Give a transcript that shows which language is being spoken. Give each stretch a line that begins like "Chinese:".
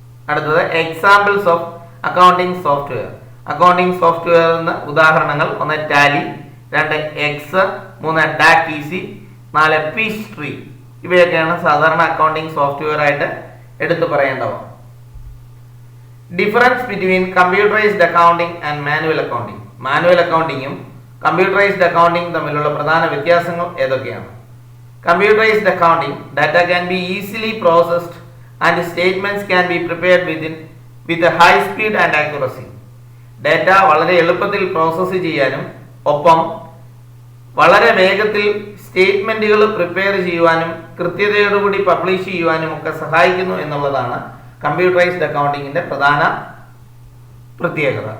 Malayalam: അടുത്തത് examples of accounting software. Accounting സോഫ്റ്റ്വെയറിന് ഉദാഹരണങ്ങൾ: 1 Tally, 2 X, 3 ഡാക് easy, 4 peach tree. ഇവയൊക്കെയാണ് സാധാരണ അക്കൗണ്ടിംഗ് സോഫ്റ്റ്വെയർ ആയിട്ട് എടുത്തു പറയേണ്ടവ. Difference between computerised accounting and manual accounting. Manual അക്കൗണ്ടിങ്ങും computerised accounting തമ്മിലുള്ള പ്രധാന വ്യത്യാസങ്ങൾ ഏതൊക്കെയാണ്?
English: Computerized accounting, data can be easily processed and statements can be prepared with a high speed and accuracy.
Malayalam: Data വളരെ എളുപ്പത്തിൽ process ചെയ്യാനും ഒപ്പം വളരെ വേഗത്തിൽ സ്റ്റേറ്റ്മെന്റുകൾ പ്രിപ്പയർ ചെയ്യുവാനും കൃത്യതയോടുകൂടി പബ്ലിഷ് ചെയ്യുവാനും ഒക്കെ സഹായിക്കുന്നു എന്നുള്ളതാണ് കമ്പ്യൂട്ടറൈസ്ഡ് അക്കൗണ്ടിങ്ങിന്റെ പ്രധാന പ്രത്യേകത.